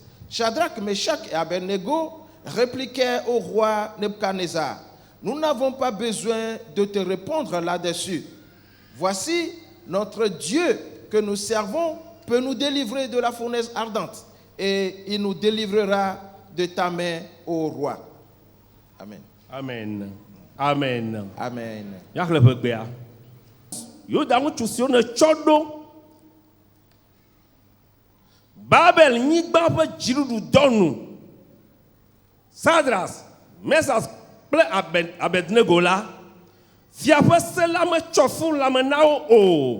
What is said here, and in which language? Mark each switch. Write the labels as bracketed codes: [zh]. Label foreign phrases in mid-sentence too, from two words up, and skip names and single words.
[fr] Shadrach, Meshach et Abednego répliquaient au roi Nebuchadnezzar: nous n'avons pas besoin de te répondre là-dessus. Voici, notre Dieu que nous servons peut nous délivrer de la fournaise ardente, et il nous délivrera de ta main, ô roi. Amen. Amen. Amen. Amen. [ee] Babel nyigba ƒe dziɖuɖu dɔnu Sadras, Mesas kple Abednego la, fia ƒe se la metsɔ fu lãme na wo o.